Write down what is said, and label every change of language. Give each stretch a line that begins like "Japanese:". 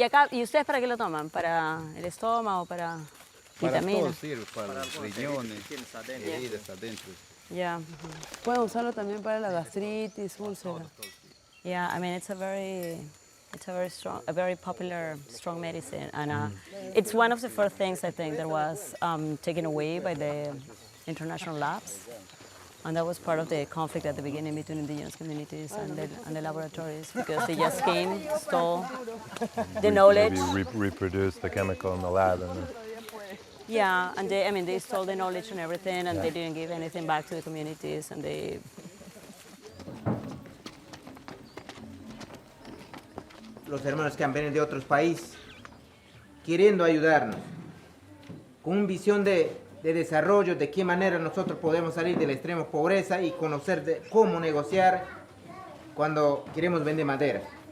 Spanish: ¿Y ustedes para qué lo toman? ¿Para el estómago? ¿Para Para vitaminas? todo sirve, para los riñones, heridas adentro.
English: Yeah.
Spanish: Pueden usarlo también para la gastritis, úlcera.
English: Yeah, I mean it's a very strong, a very popular strong medicine, and it's one of the first things I think that was taken away by the international labs, and that was part of the conflict at the beginning between indigenous communities and the laboratories, because they just came, stole the knowledge. Maybe reproduce the chemical in the lab, and Yeah, and they stole the knowledge and everything, and they didn't give anything back to the communities, and they.
Spanish: Los hermanos que han venido de otros países, queriendo ayudarnos, con una visión de desarrollo, de qué manera nosotros podemos salir de la extrema pobreza y conocer cómo negociar cuando queremos vender madera.